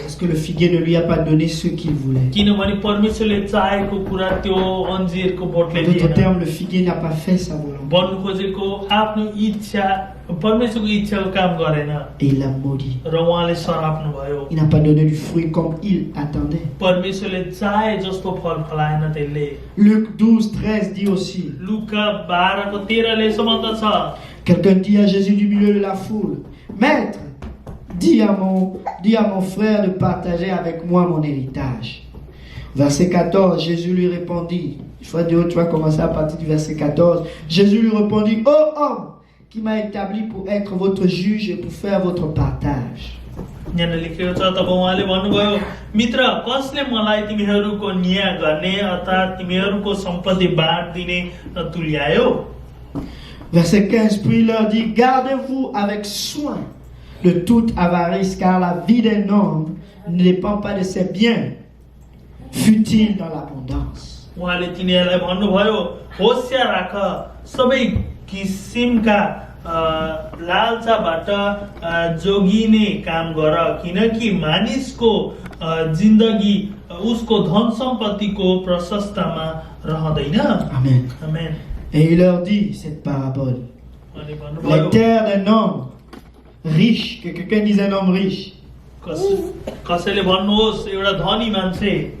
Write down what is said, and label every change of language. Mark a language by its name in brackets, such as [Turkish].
[French] Parce que le figuier ne lui a pas donné ce qu'il voulait. [Nepali] किनभने परमेश्वरले चाहेको कुरा त्यो अन्जिरको बोटले [French] En d'autres [Nepali] दिएन। [French] termes, le figuier n'a pas fait sa volonté. [Nepali] भन्नु खोजेको आफ्नो इच्छा, परमेश्वरको इच्छाको काम गरेन [French] Et il l'a maudit. [Nepali] र उहाँले सराप्नु भयो। [French] Il n'a pas donné du fruit comme il attendait. [Nepali] परमेश्वरले चाहे जस्तो फल फलाएन त्यसले। [French] Luc 12:13 dit aussi, [Nepali] लुका 12:13 यसो भन्दछ, [French] quelqu'un dit à Jésus du milieu de la foule, Maître, dis à mon frère de partager avec moi mon héritage. Verset 14, Jésus lui répondit, frère Dieu, tu vas commencer à partir du verset 14. Jésus lui répondit, ô homme qui m'a établi pour être votre juge et pour faire votre partage. [Nepali] यहाँ लेखेको छ, तब उहाँले भन्नुभयो, मित्र, कसले मलाई तिमीहरूको न्याय गर्ने अर्थात् तिमीहरूको सम्पत्ति बाँड्दिने तुल्यायो। [French] Verset 15, puis il leur dit, gardez-vous avec soin de toute avarice, car la vie d'un homme ne dépend pas de ses biens, fut-il dans l'abondance. [Nepali] उहाँले तिनीहरूलाई भन्नुभयो, होशियार राख, सबै किसिमका लालसाबाट जोगिने काम गर, किनकि मानिसको जिन्दगी उसको धन सम्पत्तिको प्रशस्तमा रहँदैन। [French] Amen. [Nepali] आमेन। [French] Et il leur dit cette parabole. [Nepali] अनि [French] Les [Nepali] भन्नुभयो, [French] terres d'un homme riche, que quelqu'un dise un homme riche, [Nepali] कसैले भन्नुहोस् एउटा धनी मान्छे,